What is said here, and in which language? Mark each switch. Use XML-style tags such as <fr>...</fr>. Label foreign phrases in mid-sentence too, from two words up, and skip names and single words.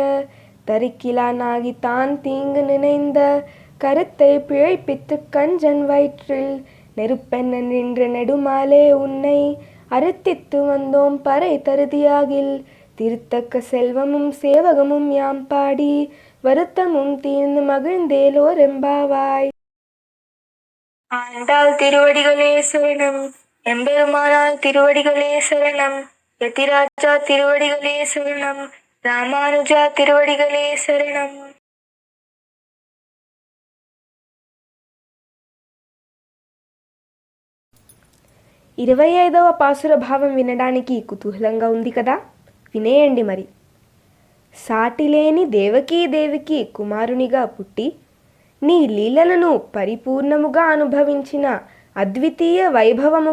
<ta>தரிக்கிலானாகி தான் தீங்கு நினைந்த கருத்தை பிழைப்பித்து கஞ்சன் வயிற்றில் நெருப்பென்ன நின்ற நெடுமாலே உன்னை அறுத்தித்து வந்தோம் பறை தருதியாகில் திருத்தக்க செல்வமும் சேவகமும் யாம் பாடி வருத்தமும் தீர்ந்து மகிழ்ந்தேலோர் எம்பாவாய். ஆண்டாள் திருவடிகளே சரணம். எம்பெருமானார் திருவடிகளே சரணம். யதிராஜா திருவடிகளே சரணம். ராமானுஜா திருவடிகளே சரணம்.</ta> <te>ఇరవై పాసుర భావం వినడానికి కుతూహలంగా ఉంది కదా, వినేయండి మరి. సాటిలేని దేవకీదేవికి కుమారునిగా పుట్టి నీ లీలలను పరిపూర్ణముగా అనుభవించిన అద్వితీయ వైభవము</te>